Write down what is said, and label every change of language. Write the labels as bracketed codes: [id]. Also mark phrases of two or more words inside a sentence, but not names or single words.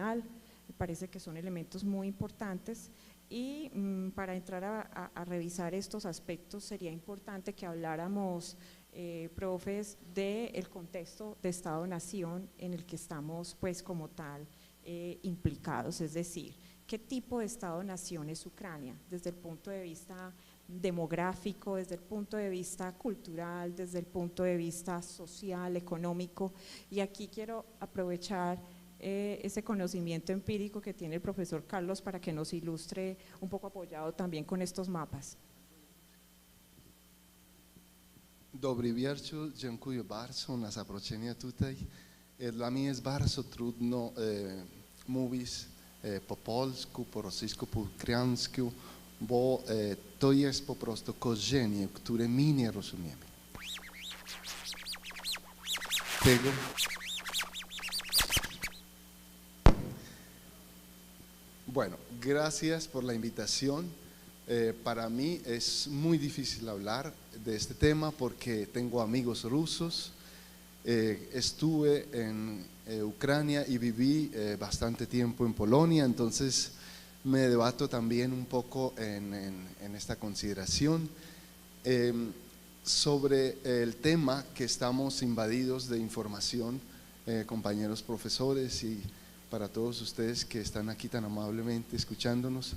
[es] Me parece que son elementos muy importantes Y para entrar a revisar estos aspectos sería importante que habláramos, profes, del contexto de Estado-Nación en el que estamos pues como tal implicados, es decir, ¿qué tipo de Estado-Nación es Ucrania desde el punto de vista demográfico, desde el punto de vista cultural, desde el punto de vista social, económico? Y aquí quiero aprovechar ese conocimiento empírico que tiene el profesor Carlos para que nos ilustre un poco, apoyado también con estos mapas. [pl] Dobry wieczór, dziękuję bardzo na zaproszenie tutaj. Dla mnie jest bardzo trudno mówić po polsku, po rosyjsku, po ukraińsku, bo to jest po prostu korzenie, które my nie rozumiemy. Tego. [es] Bueno, gracias por la invitación. Para mí es muy difícil hablar de este tema porque tengo amigos rusos. Estuve en Ucrania y viví bastante tiempo en Polonia, entonces me debato también un poco en esta consideración sobre el tema que estamos invadidos de información, compañeros profesores y para todos ustedes que están aquí tan amablemente escuchándonos.